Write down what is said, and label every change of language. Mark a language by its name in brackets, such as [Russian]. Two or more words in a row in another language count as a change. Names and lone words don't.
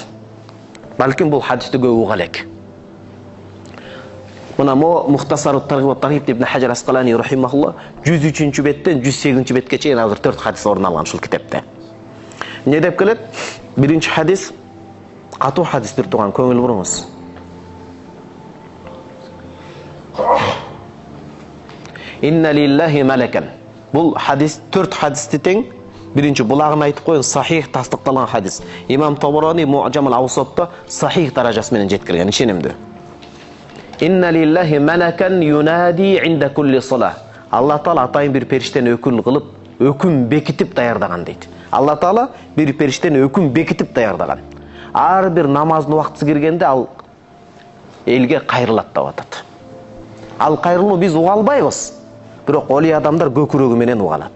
[Kyrgyz] Балким бул хадисти көп уга элек. Мына Мухтасарут Таргиб Ибн Хаджар Асқалани рахимахулла 103-чү беттен 108-чи бетке чейин азыр 4 хадис орун алган ушул китепте. Не деп келет? Биринчи хадис катуу хадистир туган, көңүл буруңуз. [Arabic] إن لله ملكا. [Kyrgyz] Бул хадис 4 хадисти тең. Биринчи булагын айтып коюн, сахих тастыкталган хадис. Имам Табарани Муъджамул Аусатта сахих даражасы менен жеткирген, ишенимди. [Arabic] إن لله ملكا ينادي عند كل صلاة. [Kyrgyz] Алла Таала атайын бир периштени өкүл кылып, өкүм бекитип даярдаган дейт. Алла Таала бир периштени өкүм бекитип даярдаган. Ар бир намаздын убактысы киргенде ал элге кайрылат деп атат. Ал кайрылуу биз уга албайбыз. Бирок оли адамдар көкүрөгү менен уга алат.